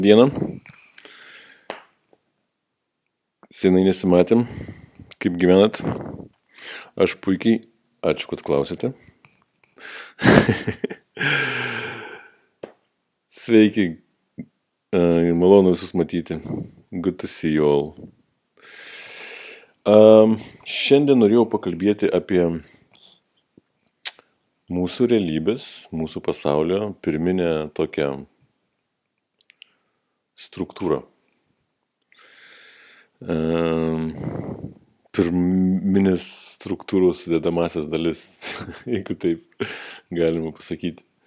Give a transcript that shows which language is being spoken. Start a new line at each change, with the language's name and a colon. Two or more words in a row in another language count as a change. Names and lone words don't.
Lithuanian: Dieną. Senai nesimatėm. Kaip gyvenat? Aš puikiai. Ačiū, kad klausėte. Sveiki. Malonu visus matyti.
English: Good to see you all.
Lithuanian: Šiandien norėjau pakalbėti apie mūsų realybės, mūsų pasaulio pirminę tokią struktūrą. Pirminės struktūros sudedamasias dalis, jeigu taip galima pasakyti.